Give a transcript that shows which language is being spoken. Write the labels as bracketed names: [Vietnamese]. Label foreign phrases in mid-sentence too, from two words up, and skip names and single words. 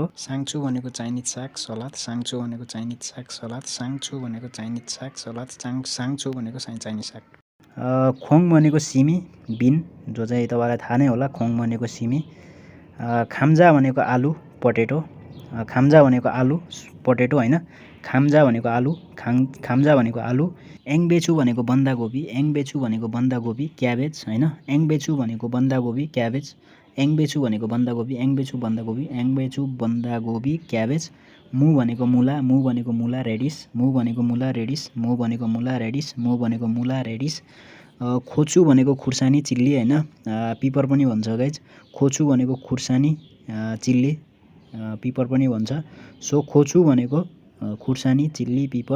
[Nepali] साङ्चु भनेको चाइनिज साग सलाद, साङ्चु भनेको चाइनिज साग सलाद, साङ्चु भनेको चाइनिज साग सलाद, साङ्चु भनेको चाइनिज साग। खोङ भनेको सिमी बिन, जो चाहिँ तपाईलाई थाहा नै होला, खोङ भनेको सिमी। खाम्जा भनेको आलु पोटेटो, खाम्जा भनेको आलु पोटेटो हैन, खाम्जा भनेको आलु, खाम्जा भनेको आलु। यangbaechu भनेको बन्दागोपी, यangbaechu भनेको बन्दागोपी क्याबेज हैन, यangbaechu भनेको बन्दागोपी क्याबेज, यangbaechu भनेको बन्दागोपी, यangbaechu बन्दागोपी, यangbaechu बन्दागोपी क्याबेज। मु भनेको मुला, मु भनेको मुला रेडिस, मु भनेको मुला रेडिस, मु भनेको मुला रेडिस, मु भनेको मुला रेडिस। खोचु भनेको खुर्सानी चिल्ली हैन, पिपर पनि भन्छ गाइज। खोचु भनेको खुर्सानी [English] chilli, pepper [Nepali] पनि भन्छ। सो खोचु भनेको खुर्सानी [English] chilli pepper.